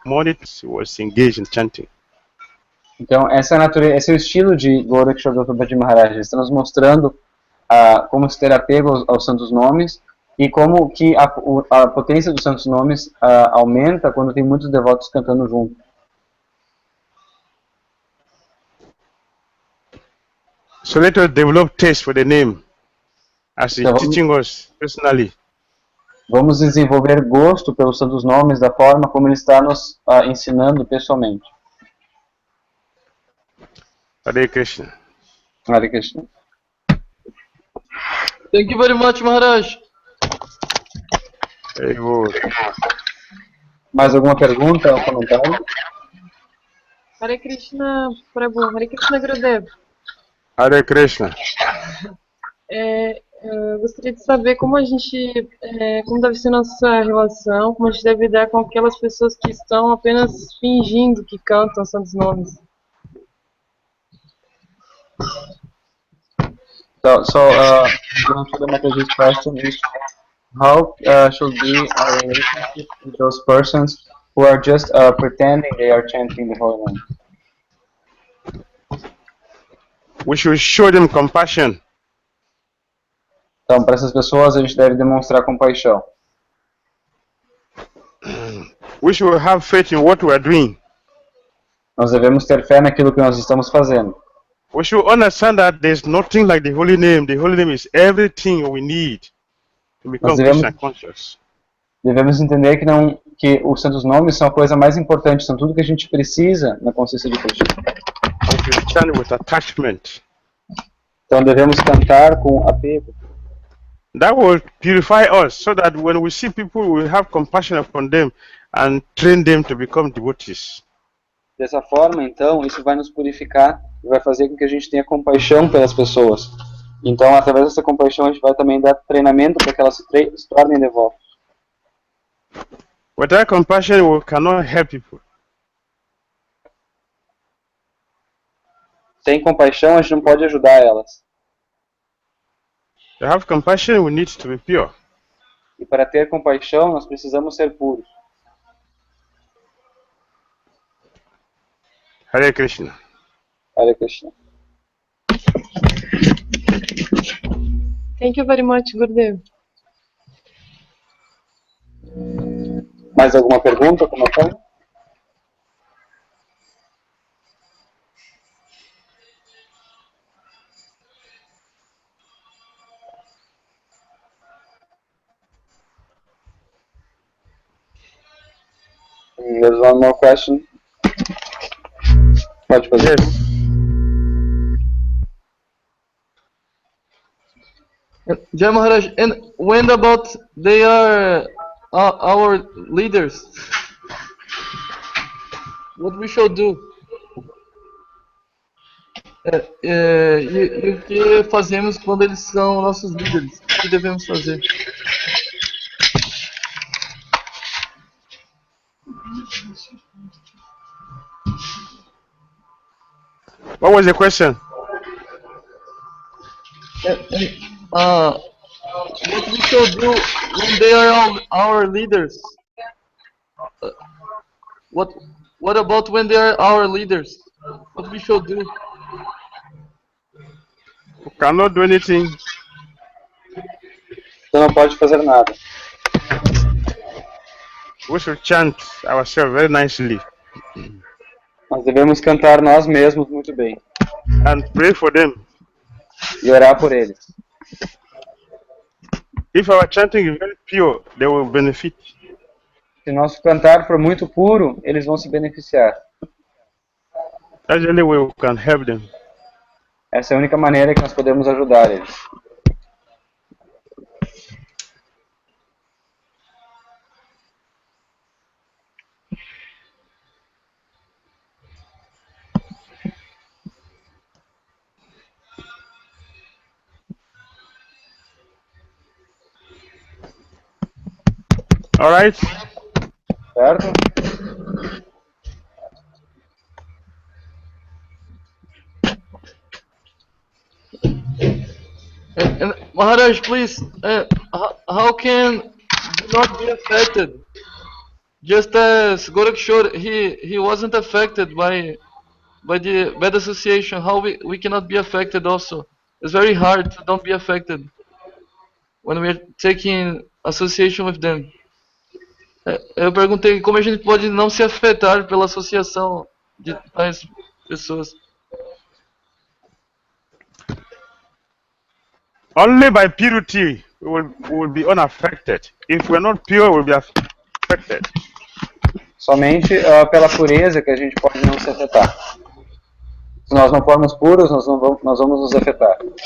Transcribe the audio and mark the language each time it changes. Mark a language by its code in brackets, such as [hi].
[en] Morning he was engaged in chanting. [pt] Então, essa é a natureza, esse é o estilo de Gourakisora Babaji Maharaj. Ele está nos mostrando como se ter apego aos santos nomes e como que a potência dos santos nomes aumenta quando tem muitos devotos cantando junto. [en] So let us develop taste for the name as he's teaching us personally. [pt] Vamos desenvolver gosto pelos santos nomes da forma como ele está nos ensinando pessoalmente. [sa] Hare Krishna. Hare Krishna. [en] Thank you very much, Maharaj. Very good. [pt] Mais alguma pergunta ou comentário? [sa] Hare Krishna, Prabhu. Hare Krishna, Gurudev. Hare Krishna. [pt] Eu gostaria de saber como a gente, como deve ser nossa relação, como a gente deve lidar com aquelas pessoas que estão apenas fingindo que cantam santos nomes. [en] So to answer the Mataji's question is, how should be our relationship with those persons who are just pretending they are chanting the holy name? We should show them compassion. [pt] Então, para essas pessoas, a gente deve demonstrar compaixão. [en] We should have faith in what we are doing. [pt] Nós devemos ter fé naquilo que nós estamos fazendo. [en] We should understand that there's nothing like the holy name. The holy name is everything we need to become Krishna conscious. [pt] Devemos entender que os santos nomes são a coisa mais importante, são tudo que a gente precisa na consciência de Krishna. [en] We should chant with attachment. [pt] Então devemos cantar com apego. [en] That will purify us, so that when we see people, we have compassion upon them and train them to become devotees. [pt] Dessa forma, então, isso vai nos purificar e vai fazer com que a gente tenha compaixão pelas pessoas. Então, através dessa compaixão, a gente vai também dar treinamento para que elas se tornem devotas. [en] Without compassion, we cannot help people. [pt] Sem compaixão, a gente não pode ajudar elas. [en] To have compassion, we need to be pure. [pt] E para ter compaixão, nós precisamos ser puros. [sa] Hare Krishna. Hare Krishna. [en] Thank you very much, Gurudev. [pt] Mais alguma pergunta, comentário? [en] There's one more question. [pt] Pode fazer. [en] Jai Maharaj, and when about they are our leaders, what we should do? [pt] E o que fazemos quando eles são nossos líderes? O que devemos fazer? [en] What was the question? What we should do when they are our leaders? What about when they are our leaders? What we should do? We cannot do anything. [pt] Você não pode fazer nada. [en] We should chant ourselves very nicely [pt] Nós devemos cantar nós mesmos muito bem [en] and pray for them. [pt] e orar por eles. [en] If our chanting is very pure, they will benefit. [pt] Se nosso cantar for muito puro, eles vão se beneficiar. [en] That's the only way we can help them. [pt] Essa é a única maneira que nós podemos ajudar eles. [en] All right? [pt] Certo? [en] And Maharaj, please, how can not be affected? Just as Gourakisora, he wasn't affected by the bad association. How we cannot be affected also? It's very hard to don't be affected when we're taking association with them. [pt] Eu perguntei como a gente pode não se afetar pela associação de tais pessoas. [en] Only by purity we will be unaffected. If we're not pure, we'll be affected. [pt] Somente pela pureza que a gente pode não se afetar. Se nós não formos puros, nós vamos nos afetar.